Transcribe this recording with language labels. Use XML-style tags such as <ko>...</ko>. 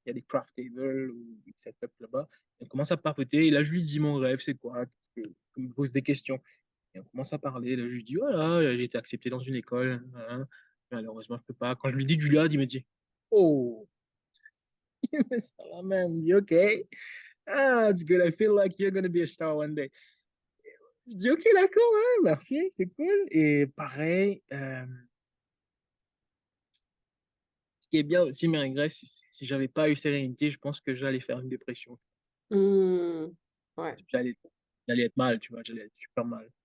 <fr>Il y a des craft tables ou des setups là-bas. On commence à papoter. Et là, je lui dis mon rêve, c'est quoi? Il me pose des questions. Et on commence à parler. Là, je lui dis, voilà, j'ai été accepté dans une école, hein. Malheureusement, je peux pas. Quand je lui dis du lad, il me dit, oh, ça va même. Il dit, OK.</fr> <en>Ah, it's good. I feel like you're gonna be a star one day.</en> <fr>Je dis, OK, d'accord, hein, merci, c'est cool. Et pareil, ce qui est bien aussi, mes regrets, si j'avais pas eu Sérénité, je pense que j'allais faire une dépression. Hmm. Ouais. J'allais, j'allais être mal, tu vois, j'allais être super mal.</fr>